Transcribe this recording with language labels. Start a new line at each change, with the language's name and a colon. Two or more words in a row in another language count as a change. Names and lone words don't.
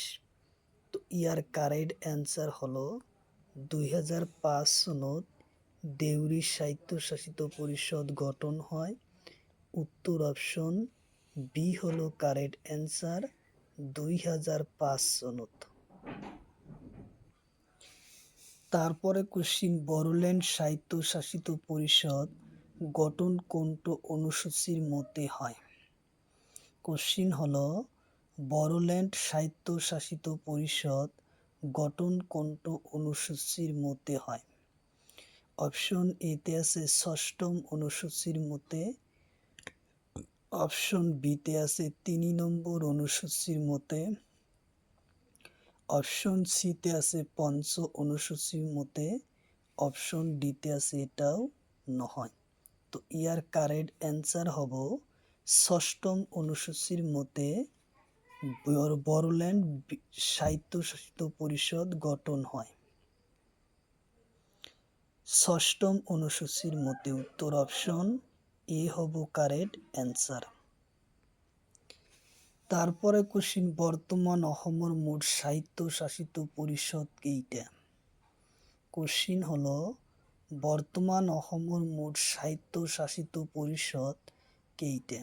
Bangla: তো ইয়ার
English: correct answer
Bangla: হলো
Assamese: 2005 সনত দেউৰী স্বায়ত্তশাসিত পরিষদ গঠন হয়।
Bangla: উত্তর অপশন বি হলো
English: correct answer,
Bangla: 2005 সনত।
Assamese: তারপরে কোশ্চিন, বড়োল্যান্ড স্বায়ত্তশাসিত পরিষদ গঠন কোনটো অনুসূচির মতে হয়? কোশ্চিন হলো বড়োল্যান্ড স্বায়ত্তশাসিত পরিষদ গঠন কোনটো অনুসূচির মতে হয়?
Bangla: অপশন এতে আছে 6ম অনুসূচির মতে, অপশন বিতে আছে 3 নম্বর অনুসূচির মতে, অপশন সিতে আছে 5 অনুসূচির মতে, অপশন ডিতে আছে
Assamese: এটাও নহয়।
Bangla: তো ইয়ার
English: correct answer
Bangla: হব
Assamese: 6ম অনুসূচির মতে বড়োল্যান্ড স্বায়ত্তশাসিত পরিষদ গঠন হয়।
Bangla: 6ম অনুসূচির মতে। উত্তর অপশন এ হব
English: correct answer.
Assamese: তারপরে কোশ্চিন, বর্তমান অসমৰ মোট স্বায়ত্তশাসিত পরিষদ কেইটা? কোশ্চিন হলো বর্তমান অসমৰ মোট স্বায়ত্তশাসিত পরিষদ কেইটা?